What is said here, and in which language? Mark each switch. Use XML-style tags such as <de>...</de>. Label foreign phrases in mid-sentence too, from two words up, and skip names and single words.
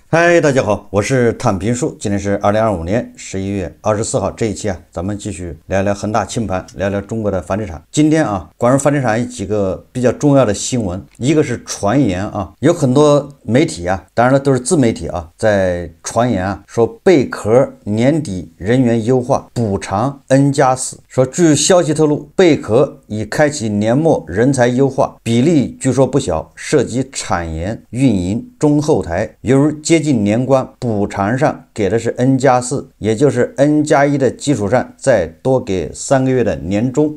<zh>嗨，大家好，我是躺平叔。今天是2025年11月24号，这一期咱们继续聊聊恒大清盘，聊聊中国的房地产。今天关于房地产有几个比较重要的新闻，一个是传言有很多媒体当然了都是自媒体在傳言說貝殼年底人員優化補償 N+4，說據消息透露，貝殼已開啟年末人才優化，比例據說不小，涉及產研、運營、中後台，猶如接近年關，補償上給的是 N+4， 也就是 N+1 的基礎上再多給3個月的年終。</zh>